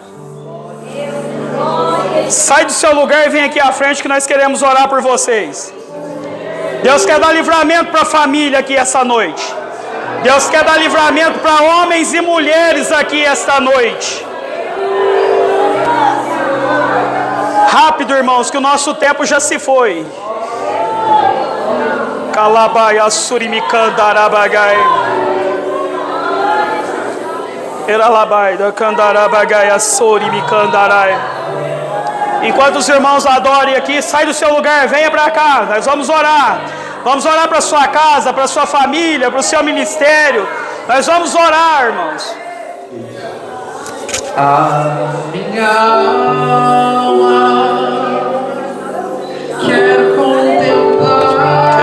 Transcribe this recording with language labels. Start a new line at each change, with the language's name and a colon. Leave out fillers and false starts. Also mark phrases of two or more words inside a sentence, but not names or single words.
Portuguese: Sai do seu lugar e vem aqui à frente que nós queremos orar por vocês. Deus quer dar livramento para a família aqui essa noite. Deus quer dar livramento para homens e mulheres aqui esta noite. Rápido, irmãos, que o nosso tempo já se foi. Calabaia surimicandarabagai, eralabai da candarabagai surimicandarai. Enquanto os irmãos adorem aqui, sai do seu lugar, venha para cá, nós vamos orar. Vamos orar para sua casa, para sua família, para o seu ministério. Nós vamos orar, irmãos. A minha alma quer contemplar